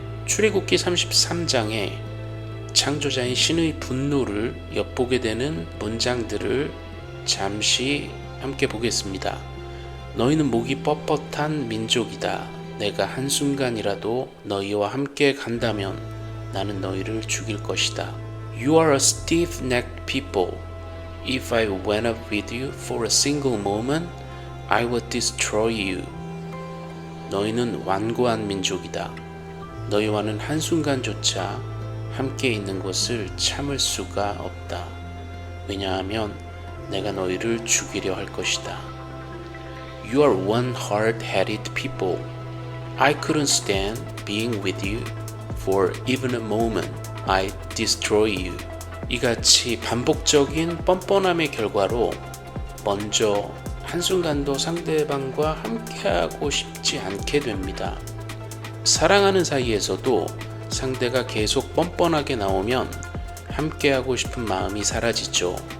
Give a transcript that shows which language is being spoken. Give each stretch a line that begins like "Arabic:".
Korean: 출애굽기 33장에 창조자인 신의 분노를 엿보게 되는 문장들을 잠시 함께 보겠습니다. 너희는 목이 뻣뻣한 민족이다. 내가 한순간이라도 너희와 함께 간다면 나는 너희를 죽일 것이다.
English: You are a stiff-necked people. If I went up with you for a single moment, I would destroy you.
Korean: 너희는 완고한 민족이다. 너희와는 한순간조차 함께 있는 것을 참을 수가 없다. 왜냐하면 내가 너희를 죽이려 할 것이다.
English: You are one hard-headed people. I couldn't stand being with you for even a moment. I destroy you.
Korean: 이같이 반복적인 뻔뻔함의 결과로 먼저 한순간도 상대방과 함께하고 싶지 않게 됩니다. 사랑하는 사이에서도 상대가 계속 뻔뻔하게 나오면 함께하고 싶은 마음이 사라지죠.